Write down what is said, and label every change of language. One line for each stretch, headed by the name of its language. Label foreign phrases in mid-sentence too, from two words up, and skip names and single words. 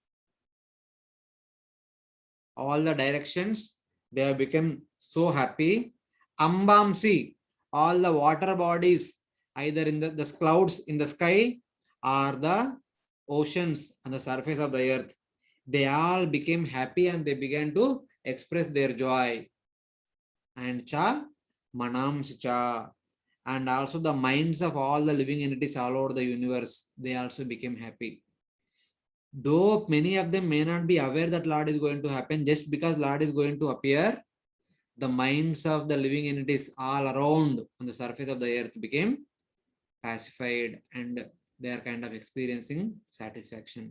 English: All the directions, they have become so happy. Ambamsi, all the water bodies, either in the clouds in the sky or the oceans on the surface of the earth, they all became happy and they began to express their joy.
Sanskrit: And cha manamsi cha,
English: and also the minds of all the living entities all over the universe, they also became happy. Though many of them may not be aware that Lord is going to happen, just because Lord is going to appear, the minds of the living entities all around on the surface of the earth became pacified and they are kind of experiencing satisfaction.